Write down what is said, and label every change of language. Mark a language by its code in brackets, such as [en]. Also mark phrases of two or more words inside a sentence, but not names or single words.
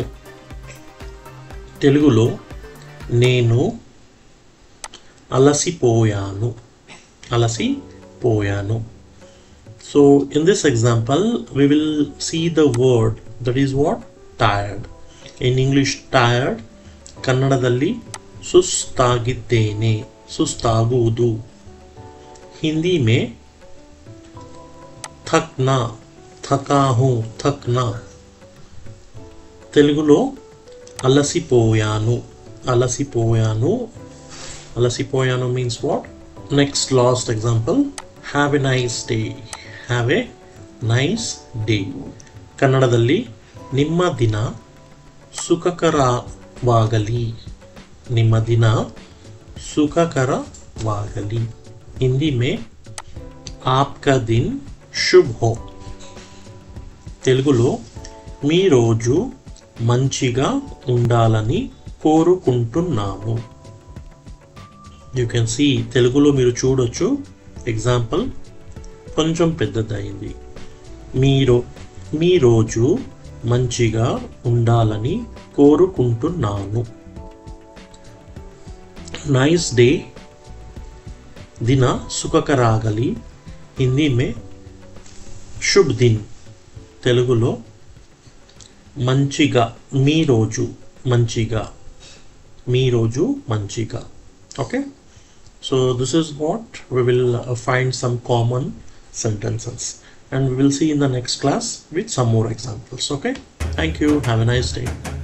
[te] తెలుగులో నేను అలసిపోయాను, అలసిపోయాను. [en] So in this example we will see the word that is what? Tired. In English tired, [kn] ಕನ್ನಡದಲ್ಲಿ ಸುಸ್ತಾಗಿದ್ದೇನೆ, ಸುಸ್ತಾಗುವುದು. [hi] हिंदी में थकना, थका हूँ, थकना. [te] తెలుగులో అలసిపోయాను, అలసిపోయాను. [en] అలసిపోయాను means what? Next last example, have a nice day. Have a nice day. [kn] ಕನ್ನಡದಲ್ಲಿ ನಿಮ್ಮ ದಿನ ಸುಖಕರವಾಗಲಿ, ನಿಮ್ಮ ದಿನ ಸುಖಕರವಾಗಲಿ. [hi] हिंदी में आपका दिन शुभ हो. [te] తెలుగులో మీ రోజు మంచిగా ఉండాలని కోరుకుంటున్నాను. [en] you can see, [te] తెలుగులో మీరు చూడొచ్చు ఎగ్జాంపుల్ కొంచెం పెద్దదైంది. మీ రోజు మంచిగా ఉండాలని కోరుకుంటున్నాను. [en] nice day, [kn] दिन సుఖకరాగలి. [hi] हिंदी में शुभ दिन. [te] తెలుగులో మంచిగా, మీ రోజు మంచిగా, మీ రోజు మంచిగా. [en] Okay, so this is what we will find some common sentences, and we will see in the next class with some more examples. Okay, thank you, have a nice day.